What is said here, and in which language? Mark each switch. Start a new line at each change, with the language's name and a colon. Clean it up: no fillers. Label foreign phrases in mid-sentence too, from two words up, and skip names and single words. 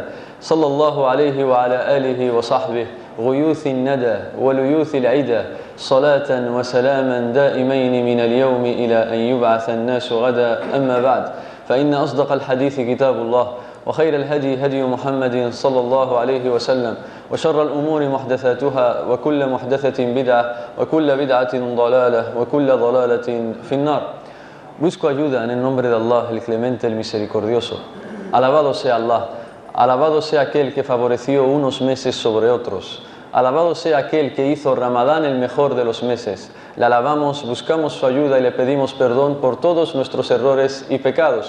Arabic: صلى الله عليه وعلى آله وصحبه غيوث الندى وليوث العدا صلاة وسلاما دائمين من اليوم إلى أن يبعث الناس غدا. أما بعد فإن أصدق الحديث كتاب الله وخير الهدي هدي محمد صلى الله عليه وسلم وشر الأمور محدثاتها وكل محدثة بدعة وكل بدعة ضلالة وكل ضلالة في النار.
Spanish: Busco ayuda en el nombre de Allah, el clemente, el misericordioso. Alabado sea Allah, alabado sea aquel que favoreció unos meses sobre otros. Alabado sea aquel que hizo Ramadán el mejor de los meses. Le alabamos, buscamos su ayuda y le pedimos perdón por todos nuestros errores y pecados.